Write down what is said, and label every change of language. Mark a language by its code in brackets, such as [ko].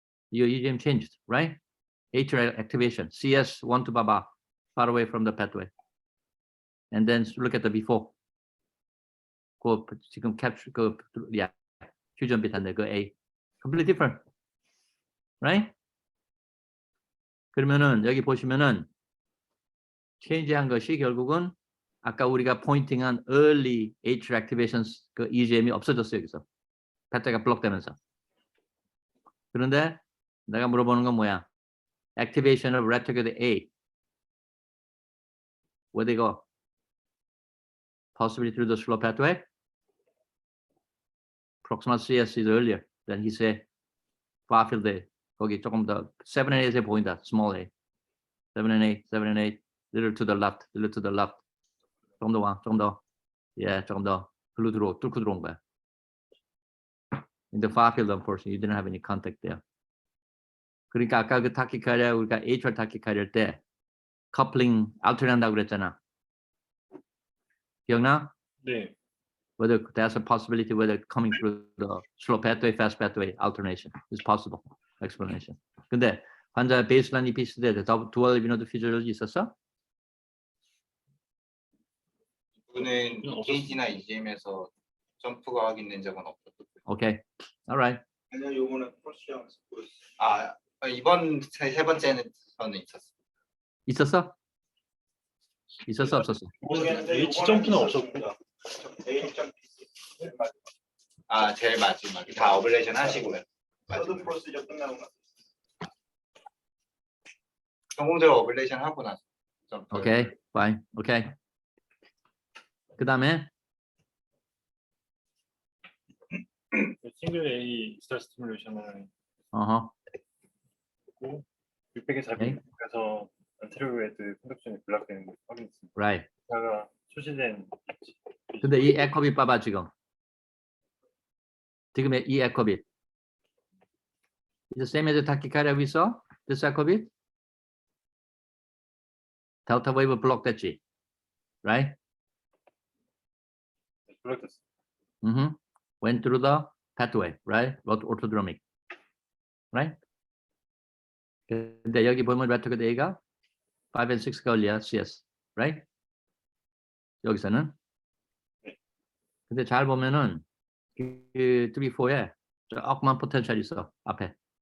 [en] Your EGM changed, right? atrial activation, CS1 to baba, far away from the pathway. And then look at the before. [ko] 그 지금 [en] capture fusion bit 한데 그 A, completely different, right? [ko] 그러면은 여기 보시면은 change한 것이 결국은 아까 우리가 pointing한 early atrial activations 그 EGM이 없어졌어요 여기서. pathway가 블록되면서. 그런데 내가 물어보는 건 뭐야? [en] Activation of retrograde A. Where they go? Possibly through the slow pathway. Proximal CS is earlier than he said. Far field A. [ko] 거기 조금 더 7 and 8에 보인다. [en] Small A. 7 and 8, 7 and 8. Little to the left, little to the left. [ko] 조금 더 와, 조금 더. Yeah, 조금 더. 글로 뚫고 들어온 거야. [en] In the far field, unfortunately, you didn't have any contact there. [ko] 그러니까 아까 그 타키카리아 우리가 atrial 타키카리아 때 커플링 알터네이트 한다고 그랬잖아. 기억나? 네. [en] Whether that's a possibility, whether coming through the slow pathway, fast pathway alternation is possible explanation. [ko] 근데 환자 베이스라인이 비슷해. 두얼 비노드 피지올로지 있었어? 이분은 EKG나 EGM에서 점프가 확인된 적은 없었고. [en] Okay, all right. [ko] 아니요, 요거는 프로시장에서 보였어요. 아, 이번 세 번째는 저는 있었어요. 있었어? 있었어 없었어? H 점프는 없었고 H 점프. 아, 제일 마지막. 다 어블레이션 하시고요. 서드 프로시저 끝나고 나서. 성공적으로 어블레이션 하고 나서. 점프. [en] Okay, fine. Okay. [ko] 그 다음에 싱글 A 스타일 스티뮬레이션을 했고 600에 400에서 안테리어 헤드 컨덕션이 블락되는 걸 확인했습니다. [en] right. [ko] 제가 표시된 근데 이 에코빗 봐봐 지금. 지금의 이 에코빗. [en] Is the same as the tachycardia we saw? This ecobeat? Delta wave block 됐지, right? [ko] 블랙됐어. [en] Went through the pathway, right? Orthodromic, right? [ko] 근데 여기 보면 retrograde A가 5 and 6가 올려 CS, [en] right? [ko] 여기서는. 근데 잘 보면은 그 3, 4에 조그만 포텐셜 있어 앞에.